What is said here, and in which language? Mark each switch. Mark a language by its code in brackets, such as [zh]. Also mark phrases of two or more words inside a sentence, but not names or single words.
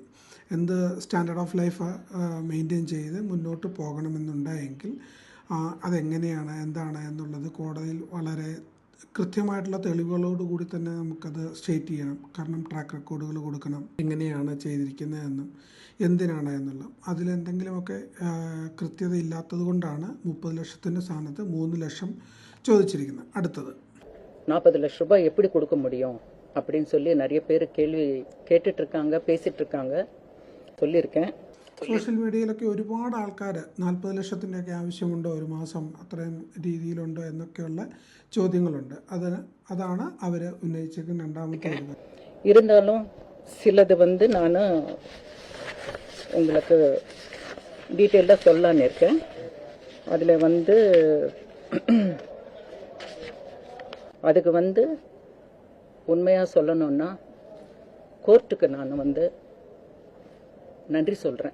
[ml] എന്ത് [en] standard of life [ml] മെയിൻറ്റെയിൻ ചെയ്ത് മുന്നോട്ട് പോകണമെന്നുണ്ടെങ്കിൽ അതെങ്ങനെയാണ്, എന്താണ് എന്നുള്ളത് കോടതിയിൽ വളരെ കൃത്യമായിട്ടുള്ള തെളിവുകളോടുകൂടി തന്നെ നമുക്കത് സ്റ്റേറ്റ് ചെയ്യണം. കാരണം [en] track records [ml] കൊടുക്കണം, എങ്ങനെയാണ് ചെയ്തിരിക്കുന്നതെന്നും എന്തിനാണ് എന്നുള്ള അതിലെന്തെങ്കിലുമൊക്കെ കൃത്യത ഇല്ലാത്തത് കൊണ്ടാണ് 30 ലക്ഷത്തിൻ്റെ സ്ഥാനത്ത് 3 ലക്ഷം ചോദിച്ചിരിക്കുന്നത്. അടുത്തത് [ta] 40 [ml] ലക്ഷം രൂപ [ta] எப்படி கொடுக்க முடியும் அப்படின்னு சொல்லி நிறைய பேர் கேள்வி கேட்டுட்டு இருக்காங்க, பேசிட்டு இருக்காங்க, சொல்லியிருக்கேன். [en] social media [ml] ഒരുപാട് ആൾക്കാർ 40 ലക്ഷത്തിൻ്റെയൊക്കെ ആവശ്യമുണ്ടോ, ഒരു മാസം അത്രയും രീതിയിലുണ്ടോ എന്നൊക്കെയുള്ള ചോദ്യങ്ങളുണ്ട്. അതാണ് അവർ ഉന്നയിച്ചിരിക്കുന്ന രണ്ടാമത്തെ. [ta] இருந்தாலும் சிலது நான் உங்களுக்கு டீட்டெயிலாக சொல்லலான்னு இருக்கேன். அதில் அதுக்கு உண்மையாக சொல்லணும்னா கோர்ட்டுக்கு நான் நன்றி சொல்கிறேன்.